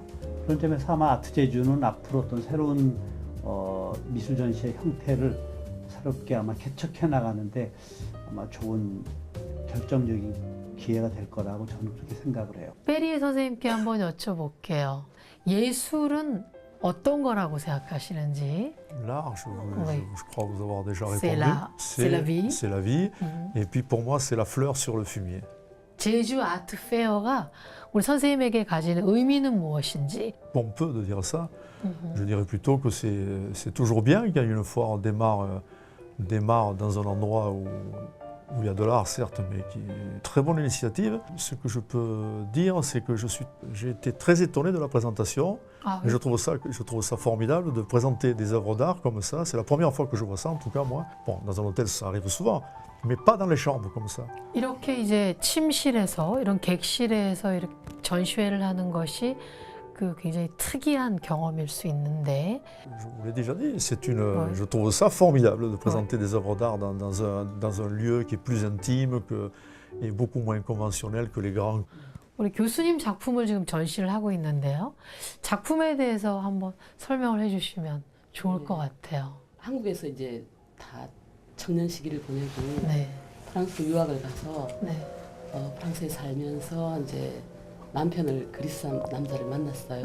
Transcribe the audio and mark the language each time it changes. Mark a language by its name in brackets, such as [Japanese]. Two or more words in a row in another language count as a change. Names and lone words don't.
[Korean] 그런 점에서 아마 아트 제주는 앞으로 어떤 새로운 미술 전시의 형태를 새롭게 아마 개척해 나가는데 아마 좋은 결정적인 기회가 될 거라고 저는 그렇게 생각을 해요. 베리에 선생님께 한번 여쭤볼게요. 예술은 어떤 거라고 생각하시는지? [French] L'art, je Oui. crois vous avoir déjà C'est répondu. c'est la vie. C'est la vie. Et puis pour moi, c'est la fleur sur le fumier. [Korean] 제주 아트 페어가 우리 선생님에게 가지는 의미는 무엇인지? [French] On peut de dire ça. Je dirais plutôt que c'est toujours bien quand une foire démarre dans un endroit où il y a de l'art, certes, mais qui est une très bonne initiative. Ce que je peux dire, c'est que j'ai été très étonné de la présentation. Ah, Et oui. je trouve ça formidable de présenter des œuvres d'art comme ça. C'est la première fois que je vois ça, en tout cas moi. Bon, dans un hôtel, ça arrive souvent, mais pas dans les chambres comme ça. [Korean] 이렇게 이제 침실에서 이런 객실에서 이렇게 전시회를 하는 것이 그 굉장히 특이한 경험일 수 있는데 [French] Je vous l'ai déjà dit, Ouais. je trouve ça formidable de présenter des œuvres d'art dans un lieu qui est plus intime et beaucoup moins conventionnel que les grands. [Korean] 우리 교수님 작품을 지금 전시를 하고 있는데요. 작품에 대해서 한번 설명을 해주시면 좋을 것 같아요. 한국에서 이제 다 청년 시기를 보내고 네, 프랑스 유학을 가서 네, 프랑스에 살면서 이제 남편을 그리스 남자를 만났어요.